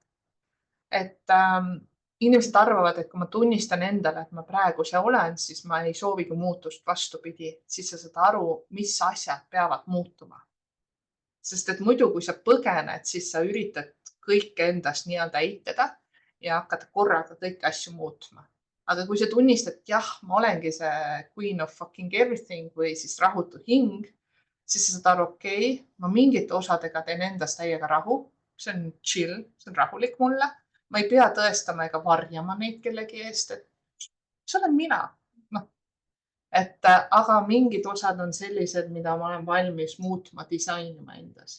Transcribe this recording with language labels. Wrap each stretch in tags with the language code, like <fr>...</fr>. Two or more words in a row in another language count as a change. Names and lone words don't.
<et>Et inimesed arvavad, et kui ma tunnistan endale, et ma praegu see olen, siis ma ei soovigi muutust, vastupidi, siis sa saad aru, mis asjad peavad muutuma. Sest et muidu, kui sa põgened, siis sa üritad kõike endast nii-öelda eitada ja hakata korraga kõiki asju muutma. Aga kui sa tunnistad, et jah, ma olengi see</et> <en>queen of fucking everything</en> <et>või siis rahutu hing, siis sa saad aru, okei, ma mingite osadega teen endast täiega rahu. See on chill, see on rahulik mulle. Ma ei pea tõestama ega varjama neid kellegi eest, et see olen mina. Aga mingid osad on sellised, mida ma olen valmis muutma, disainima endas.</et>